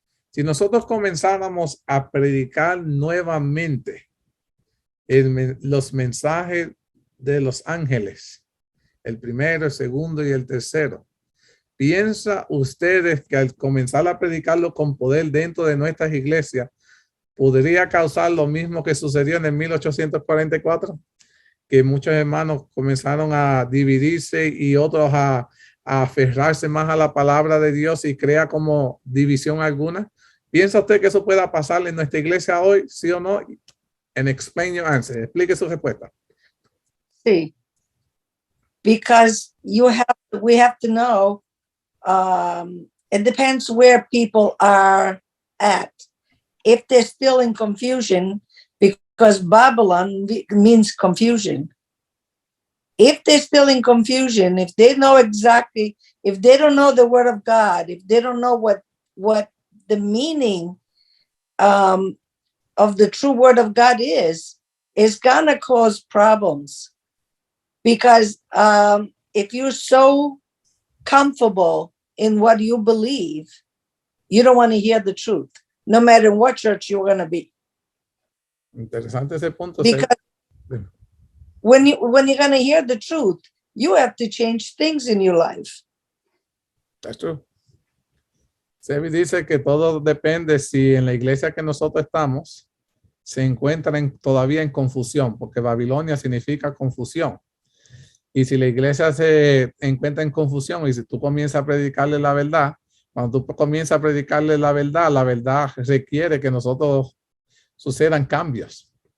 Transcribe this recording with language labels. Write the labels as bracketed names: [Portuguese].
[Spanish] Si nosotros comenzáramos a predicar nuevamente los mensajes de los ángeles, el primero, el segundo y el tercero, ¿piensa ustedes que al comenzar a predicarlo con poder dentro de nuestras iglesias podría causar lo mismo que sucedió en el 1844? Que muchos hermanos comenzaron a dividirse y otros a aferrarse más a la palabra de Dios y crea como división alguna. ¿Piensa usted que eso pueda pasar en nuestra iglesia hoy, sí o no? [English] And explain your answer. [Spanish] Explique su respuesta. Sí. [English] Because we have to know, it depends where people are at. If they're still in confusion, because Babylon means confusion. If they're still in confusion, if they know exactly, if they don't know the word of God, if they don't know what the meaning of the true word of God is gonna cause problems. Because if you're so comfortable in what you believe, you don't want to hear the truth, no matter what church you're going to be. [Spanish] Interesante ese punto. [English] Because when you're going to hear the truth, you have to change things in your life. That's true. [Spanish] Sebi dice que todo depende si en la iglesia que nosotros estamos se encuentran todavía en confusión, porque Babilonia significa confusión. Y si la iglesia se encuentra en confusión y si tú comienzas a predicarle la verdad, cuando tú comienzas a predicarle la verdad requiere que nosotros sucedan cambios.